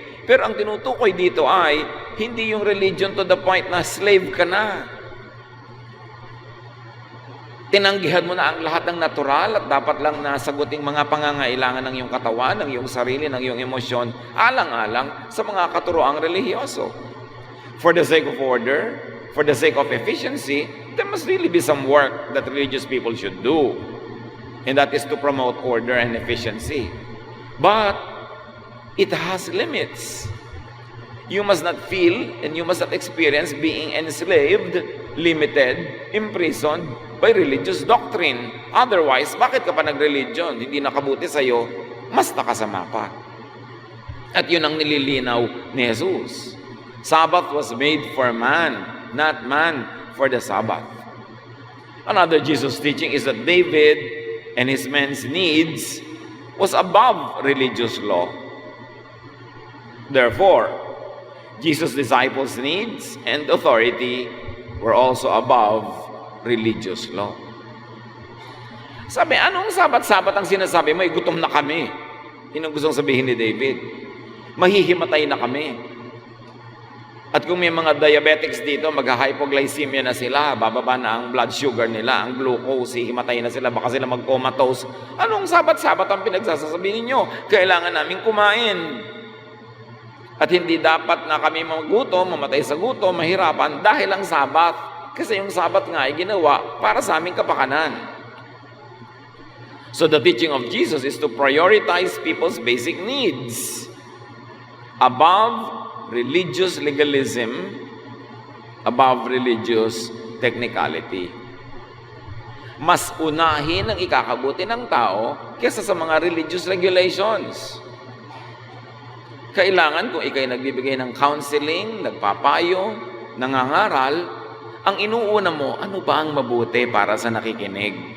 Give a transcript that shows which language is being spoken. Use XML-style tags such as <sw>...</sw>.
<tl>Pero ang tinutukoy dito ay, hindi yung</tl> <en>religion to the point</en> <tl>na slave ka na. Tinanggihan mo na ang lahat ng natural at dapat lang nasaguting mga pangangailangan ng iyong katawan, ng iyong sarili, ng iyong emosyon, alang-alang sa mga katuroang relihiyoso.</tl> <en>For the sake of order, for the sake of efficiency, there must really be some work that religious people should do. And that is to promote order and efficiency. But it has limits. You must not feel and you must not experience being enslaved, limited, imprisoned by religious doctrine.</en> <tl>Otherwise, bakit ka pa nag-religion? Hindi nakabuti sa'yo, mas nakasama pa. At yun ang nililinaw ni Jesus.</tl> <en>Sabbath was made for man, not man for the Sabbath. Another Jesus teaching is that David and his men's needs was above religious law. Therefore, Jesus' disciples' needs and authority were also above religious law.</en> <tl>Sabi, anong sabat-sabat ang sinasabi mo? Gutom na kami. Yun ang gustong sabihin ni David. Mahihimatay na kami. At kung may mga diabetics dito, mag-hypoglycemia na sila, bababa na ang blood sugar nila, ang glucose, himatay na sila, baka sila mag-comatose. Anong sabat-sabat ang pinagsasasabi ninyo? Kailangan namin kumain. At hindi dapat na kami magutom, mamatay sa gutom, mahirapan, dahil ang Sabat. Kasi yung Sabat nga ay ginawa para sa aming kapakanan.</tl> <en>So the teaching of Jesus is to prioritize people's basic needs above religious legalism, above religious technicality.</en> <tl>Mas unahin ang ikakabuti ng tao kaysa sa mga religious regulations. Kailangan kung ikay nagbibigay ng counseling, nagpapayo, nangangaral, ang inuuna mo, ano ba ang mabuti para sa nakikinig?</tl>